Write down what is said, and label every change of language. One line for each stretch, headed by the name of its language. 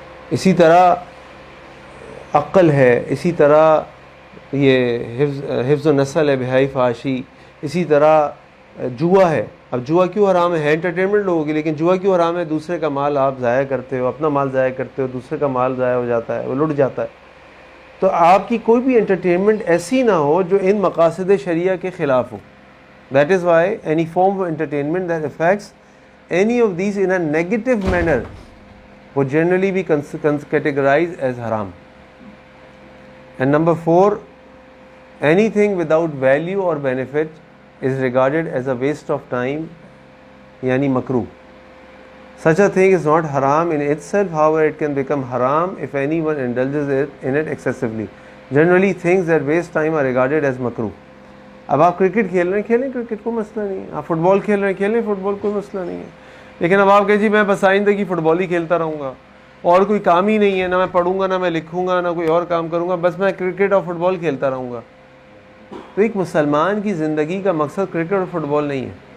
Urdu: اسی طرح عقل ہے, اسی طرح یہ حفظ و نسل ہے, بہائی فحاشی, اسی طرح جوا ہے. اب جوا کیوں حرام ہے انٹرٹینمنٹ لوگوں کی, لیکن جوا کیوں حرام ہے؟ دوسرے کا مال آپ ضائع کرتے ہو, اپنا مال ضائع کرتے ہو, دوسرے کا مال ضائع ہو جاتا ہے, وہ لٹ جاتا ہے. تو آپ کی کوئی بھی انٹرٹینمنٹ ایسی نہ ہو جو ان مقاصد شریعہ کے خلاف ہو.
English: That is why any form of entertainment that affects any of these in a negative manner would generally be categorized as haram. And number 4, anything without value or benefit is regarded as a waste of time, yani makruh. Such a thing is not haram in itself, however it can become haram if anyone indulges in it excessively. Generally things that waste time are regarded as makruh.
Urdu: اب آپ cricket کھیل رہے ہیں, کھیلیں cricket, کوئی مسئلہ نہیں ہے. آپ فٹ بال کھیل رہے ہیں, کھیلیں فٹ بال, کوئی مسئلہ نہیں ہے. لیکن اب آپ کہیں جی میں بس آئندہ کی فٹ بال ہی کھیلتا رہوں گا, اور کوئی کام ہی نہیں ہے, نہ میں پڑھوں گا, نہ میں لکھوں گا, نہ کوئی اور کام کروں گا, بس میں کرکٹ اور فٹ بال کھیلتا رہوں گا. تو ایک مسلمان کی زندگی کا مقصد کرکٹ اور فٹ بال نہیں ہے.